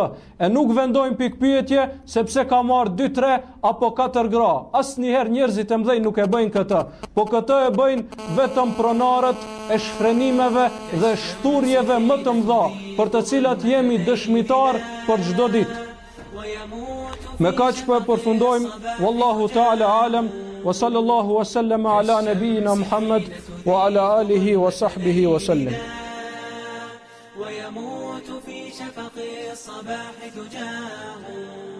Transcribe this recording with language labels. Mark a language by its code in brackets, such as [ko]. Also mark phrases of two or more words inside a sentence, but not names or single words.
[sq] E nuk vendojnë pikpyetje se pse ka marrë 2, 3 apo 4 gra. Asnjëherë njerëzit e mëdhej nuk e bëjnë këtë, po këtë e bëjnë vetëm pronarët e shfrenimeve dhe shturjeve më të mëdha, për të cilat jemi dëshmitar për çdo ditë. Me kaq po e përfundojmë, [ar] والله تعالى أعلم، وصلى الله وسلم على نبينا محمد وعلى آله وصحبه وسلم. ويموت في شفق الصباح دجاه